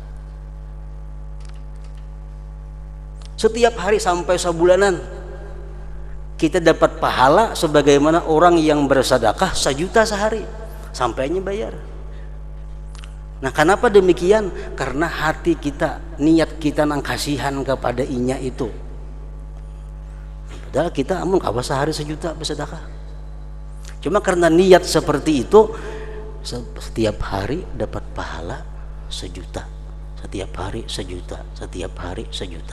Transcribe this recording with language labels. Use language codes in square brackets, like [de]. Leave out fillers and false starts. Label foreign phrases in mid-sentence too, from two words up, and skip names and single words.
[id] Setiap hari sampai sebulanan kita dapat pahala sebagaimana orang yang bersedekah 1 juta sehari sampainya bayar. Nah, kenapa demikian? Karena hati kita, niat kita nang kasihan kepada inya itu. Padahal kita [bjn] amun kawa [id] sehari 1 juta bersedekah. Cuma karena niat seperti itu, setiap hari dapat pahala 1 juta. Setiap hari 1 juta, setiap hari 1 juta.